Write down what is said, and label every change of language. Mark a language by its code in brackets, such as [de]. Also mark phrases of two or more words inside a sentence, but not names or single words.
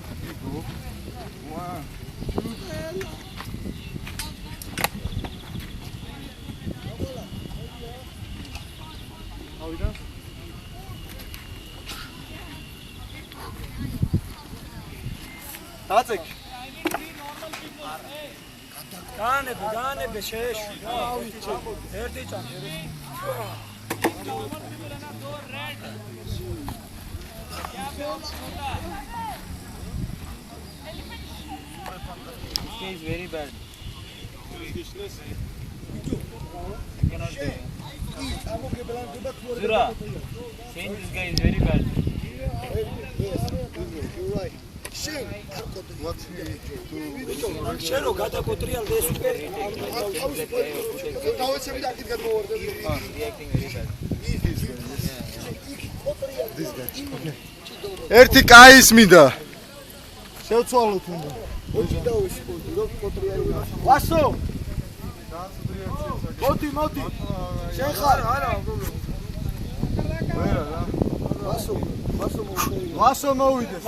[ka] ავიდა. დაწეკ. განებე შეეშვი. ერთი წამი. [en] He is very bad. Zura, saying this guy is very bad. [ka] შენ რო გადაკოტრიალ ეს უკვე [en] Reacting very bad. [ka] ერთი კაის მინდა. შევცვალოთ უნდა. ვასო მოდი შენ ხარ ვასო მოვიდეს.